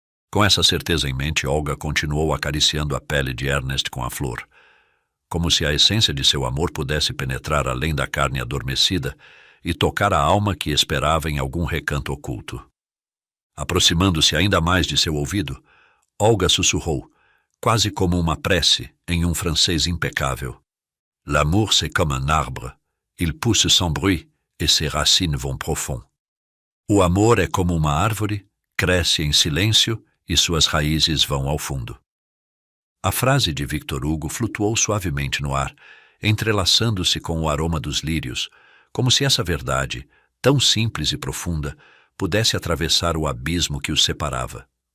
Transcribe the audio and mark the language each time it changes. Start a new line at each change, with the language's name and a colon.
Portuguese: Com essa certeza em mente, Olga continuou acariciando a pele de Ernest com a flor, como se a essência de seu amor pudesse penetrar além da carne adormecida e tocar a alma que esperava em algum recanto oculto. Aproximando-se ainda mais de seu ouvido, Olga sussurrou, quase como uma prece, em um francês impecável.
French: L'amour c'est comme un arbre, il pousse sans bruit et ses racines vont profond.
Portuguese: O amor é como uma árvore, cresce em silêncio e suas raízes vão ao fundo. A frase de Victor Hugo flutuou suavemente no ar, entrelaçando-se com o aroma dos lírios, como se essa verdade, tão simples e profunda, pudesse atravessar o abismo que os separava.